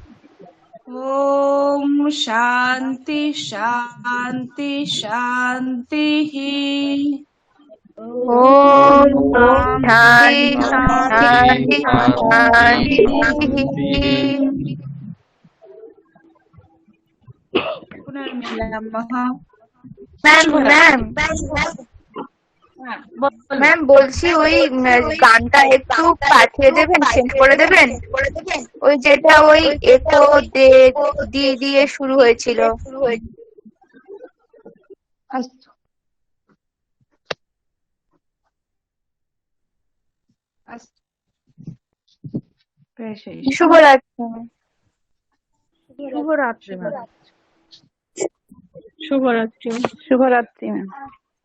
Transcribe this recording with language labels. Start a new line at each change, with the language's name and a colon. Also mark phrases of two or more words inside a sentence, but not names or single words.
Sanskrit: ॐ शान्ति शान्ति शान्तिः ॐ शान्ति शान्ति शान्तिः पुनर्मिलामः
Bangla: ম্যাম বলছি ওই গানটা একটু পাঠিয়ে দেবেন, সেন্ড করে দেবেন, ওই যেটা ওই একো দে দি দিয়ে শুরু হয়েছিল।
Sanskrit: अस्तु अस्तु प्रेषयिष्यामि।
Bangla: শুভরাত্রি। শুভরাত্রি ম্যাম। শুভরাত্রি।
Sanskrit: शुभरात्रि मैम।